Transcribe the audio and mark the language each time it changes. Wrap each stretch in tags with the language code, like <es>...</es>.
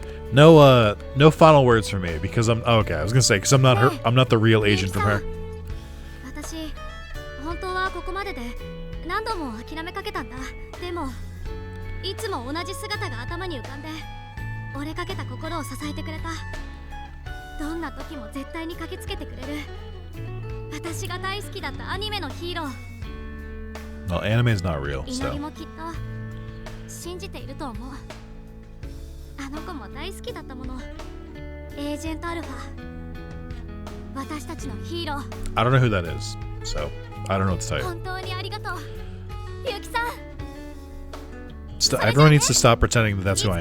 <en>No final words from me because I'm okay. I was gonna say because I'm not her. I'm not the real agent from her.</en> <ja>私本当はここまでで何度も諦めかけたんだ。でもいつも同じ姿が頭に浮かんで折れかけた心を支えてくれた。どんな時も絶対に駆けつけてくれる。私が大好きだったアニメのヒーロー。</ja> <en>Well, anime is not real,</en> <ja>祈り</ja> <en>so.</en> <ja>もきっと信じていると思う。あの子も大好きだったもの。エージェントアルファ。私たちのヒーロー。</ja> <en>I don't know who that is, so I don't know what to tell you.</en> <ja>本当にありがとう。ゆきさん。</ja> <en>Everyone needs to stop pretending that that's who I</en>